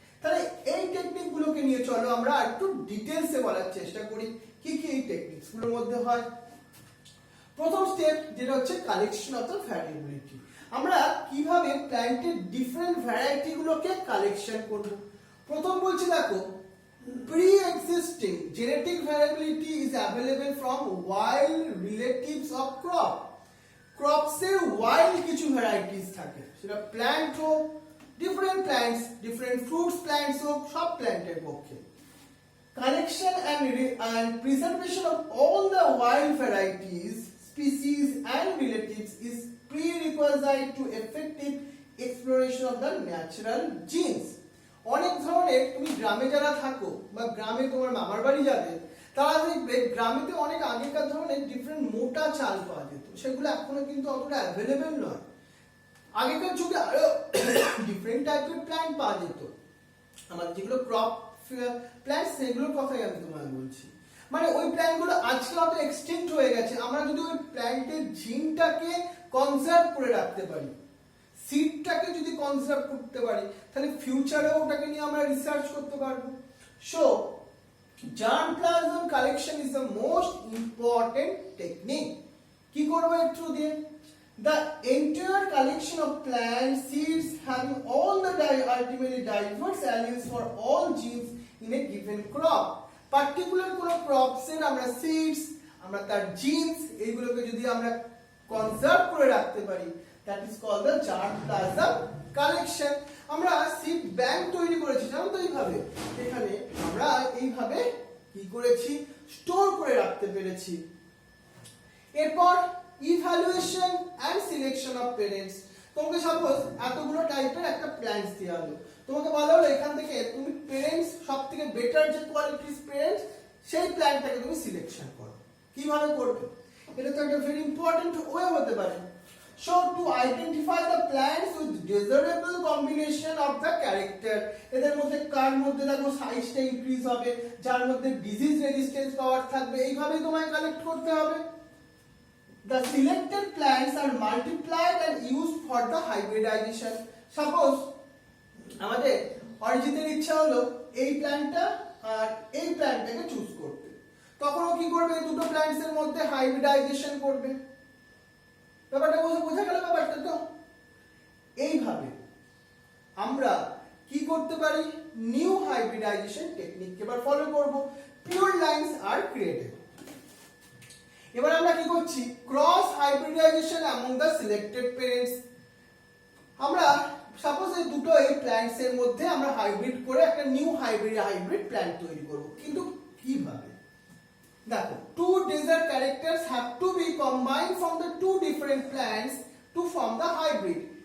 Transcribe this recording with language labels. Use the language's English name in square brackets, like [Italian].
[Bangla] তাহলে এই টেকনিক গুলোকে নিয়ে চলো আমরা একটু ডিটেইলসে বলার চেষ্টা করি কি কি এই টেকনিকস গুলোর মধ্যে হয়। প্রথম স্টেপ যেটা হচ্ছে কালেকশন অফ দ্য ভ্যারিয়েবিলিটি। আমরা কিভাবে প্ল্যান্টের ডিফারেন্ট ভ্যারাইটি গুলোকে কালেকশন করব। প্রথম বলছি দেখো, [English] pre-existing genetic variability is available from wild relatives of crop. [Bangla] Crops এর wild কিছু varieties থাকে, সেটা প্ল্যান্ট হোক, different plants, different fruits plants হোক, সব প্ল্যান্টের পক্ষে। [English] Collection and preservation of all the wild varieties, species and relatives is prerequisite to effective exploration of the natural genes. [Bangla] অনেক ধরনের, তুমি গ্রামে যারা থাকো বা গ্রামে তোমার মামার বাড়ি যাবে, তারা দেখবে গ্রামেতে অনেক আগেকার ধরনের ডিফারেন্ট মোটা চাল পাওয়া যেত, সেগুলো এখনো কিন্তু অতটা অ্যাভেলেবেল নয়। আগেকার যুগে আরো ডিফারেন্ট টাইপের প্ল্যান্ট পাওয়া যেত, আমাদের যেগুলো ক্রপ প্ল্যান্ট সেগুলোর কথাই আমি তোমায় বলছি। মানে ওই প্ল্যান্টগুলো আজকে অত এক্সটিংক্ট হয়ে গেছে। আমরা যদি ওই প্ল্যান্টের জিনটাকে কনজার্ভ করে রাখতে পারি, সিডটাকে যদি কনজার্ভ করতে পারি, তাহলে ফিউচারেও ওটাকে নিয়ে আমরা রিসার্চ করতে পারবো। [English] So germplasm collection is the most important technique. [Bangla] কি করব এর থ্রু দিয়ে? [English] The entire collection of plant seeds having all the ultimately diverse alleles for all genes in a given crop. [Bangla] Particular কোনো crops এর আমরা seeds, আমরা তার genes এইগুলোকে যদি আমরা কনজার্ভ করে রাখতে পারি, [English] that is called the germplasm collection. [Bangla] আমরা সিড ব্যাংক তৈরি করেছি, জানো তো এইভাবে। এখানে আমরা এইভাবে কি করেছি, স্টোর করে রাখতে পেরেছি। [English] এরপর evaluation and selection of parents. [Bangla] তোমাকে সাপোজ এতগুলো টাইপের একটা প্ল্যান্টস দেওয়া হলো, তোমাকে বলা হলো এখান থেকে তুমি প্যারেন্টস সবথেকে বেটার যে কোয়ালিটির প্যারেন্টস সেই প্ল্যান্টটাকে তুমি সিলেকশন করো। কিভাবে করবে? এটা তো একটা ভেরি ইম্পর্টেন্ট ওয়ে হতে পারে। [English] So to identify the plants with desirable combination of the character, [Bangla] এদের মধ্যে কার মধ্যে দেখো সাইজটা ইনক্রিজ হবে, যার মধ্যে ডিজিজ রেজিস্ট্যান্স পাওয়ার থাকবে, এইভাবে তোমায় কালেক্ট করতে হবে। [English] The selected plants are multiplied and used for the hybridization. [Bangla] Suppose আমাদের অরিজিতের ইচ্ছা হলো এই প্ল্যান্টটা আর এই প্ল্যান্টটাকে চুজ করতে, তখন ও কি করবে, এই দুটো প্ল্যান্টস এর মধ্যে হাইব্রিডাইজেশন করবে। ব্যাপারটা বোঝা গেল ব্যাপারটা তো? এইভাবে আমরা কি করতে পারি, নিউ হাইব্রিডাইজেশন টেকনিক এবার ফলো করব। [English] Pure lines are created. [Bangla] এবার আমরা কি করছি, [English] Cross hybridization among the selected parents. [Bangla] আমরা সাপোজ এই দুটো এই প্ল্যান্টস এর মধ্যে আমরা হাইব্রিড করে একটা নিউ হাইব্রিড প্ল্যান্ট তৈরি করব। কিন্তু কিভাবে? দেখো, [English] two desired characters have to be combined from the two different plants to form the hybrid.